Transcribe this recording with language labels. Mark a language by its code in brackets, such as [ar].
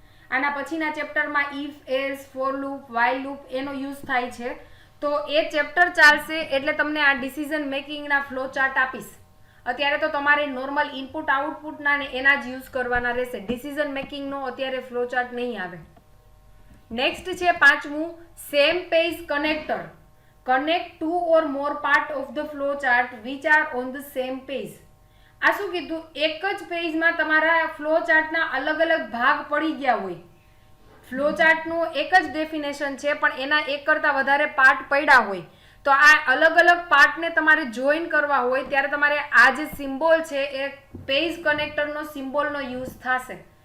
[gu] આના પછીના ચેપ્ટરમાં if, else, for loop, while loop એનો યુઝ થાય છે. તો એ ચેપ્ટર ચાલશે એટલે તમને આ ડિસિઝન મેકિંગના ફ્લો ચાર્ટ આપીશ. અત્યારે તો તમારે નોર્મલ ઇનપુટ આઉટપુટના ને એના જ યુઝ કરવાના રહેશે. ડિસિઝન મેકિંગનો અત્યારે ફ્લો ચાર્ટ નહીં આવે. નેક્સ્ટ છે 5મું, same page connector. [en] Connect 2 or more part of the flow chart which are on the same page. [gu] આ શું કીધું? એક જ પેજમાં તમારા ફ્લો ચાર્ટના અલગ અલગ ભાગ પડી ગયા હોય. ફ્લો ચાર્ટનું એક જ ડેફિનેશન છે પણ એના એક કરતાં વધારે પાર્ટ પડ્યા હોય. તો આ અલગ અલગ પાર્ટને તમારે જોઈન કરવા હોય ત્યારે તમારે આ જે સિમ્બોલ છે એ પેજ કનેક્ટરનો સિમ્બોલનો યુઝ થશે.